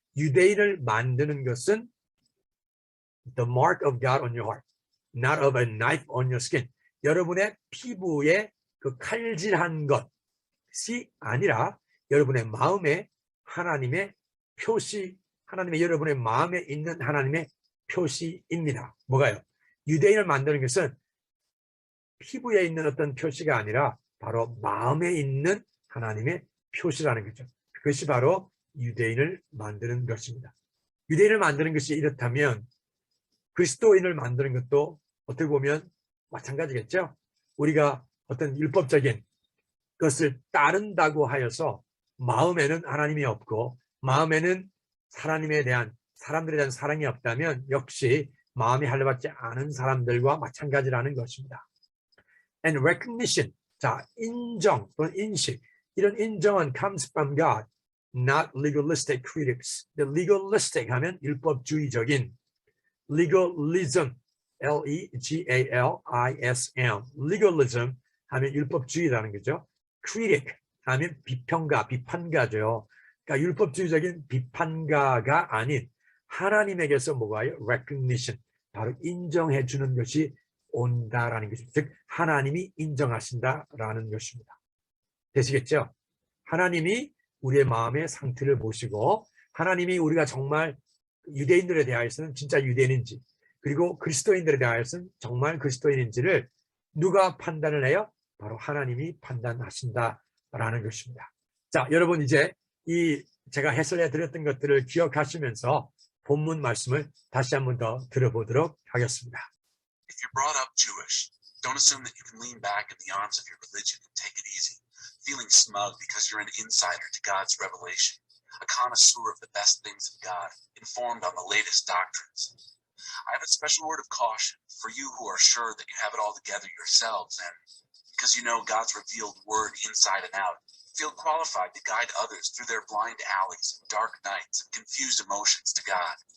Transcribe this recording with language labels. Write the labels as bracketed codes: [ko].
[ko] 유대인을 만드는 것은 [en] the mark of God on your heart, not of a knife on your skin. [ko] 여러분의 피부에 그 칼질한 것이 아니라 여러분의 마음에 하나님의 표시, 하나님의 여러분의 마음에 있는 하나님의 표시입니다. 뭐가요? 유대인을 만드는 것은 피부에 있는 어떤 표시가 아니라 바로 마음에 있는 하나님의 표시라는 거죠. 그것이 바로 유대인을 만드는 것입니다. 유대인을 만드는 것이 이렇다면 그리스도인을 만드는 것도 어떻게 보면 마찬가지겠죠. 우리가 어떤 율법적인 것을 따른다고 하여서 마음에는 하나님이 없고 마음에는 하나님에 대한 사람들에 대한 사랑이 없다면 역시 마음이 할례받지 않은 사람들과 마찬가지라는 것입니다. [en] And recognition, [ko] 자, 인정 또는 인식, 이런 인정은 [en] comes from God, not legalistic critics. The legalistic [ko] 하면 율법주의적인, legalism, L-E-G-A-L-I-S-M, legalism 하면 율법주의라는 거죠. critic 하면 비평가, 비판가죠. 그러니까 율법주의적인 비판가가 아닌 하나님에게서 뭐가요? recognition, 바로 인정해 주는 것이 온다라는 것입니다. 즉 하나님이 인정하신다라는 것입니다. 되시겠죠? 하나님이 우리의 마음의 상태를 보시고 하나님이 우리가 정말 유대인들에 대하여서는 진짜 유대인인지 그리고 그리스도인들에 대하여서는 정말 그리스도인인지를 누가 판단을 해요? 바로 하나님이 판단하신다라는 것입니다. 자, 여러분 이제 이 제가 해설해 드렸던 것들을 기억하시면서 본문 말씀을 다시 한 번 더 들어보도록 하겠습니다. [en] If you're brought up Jewish, don't assume that you can lean back in the arms of your religion and take it easy, feeling smug because you're an insider to God's revelation, a connoisseur of the best things of God, informed on the latest doctrines. I have a special word of caution for you who are sure that you have it all together yourselves and, because you know God's revealed word inside and out, feel qualified to guide others through their blind alleys, dark nights, and confused emotions to God.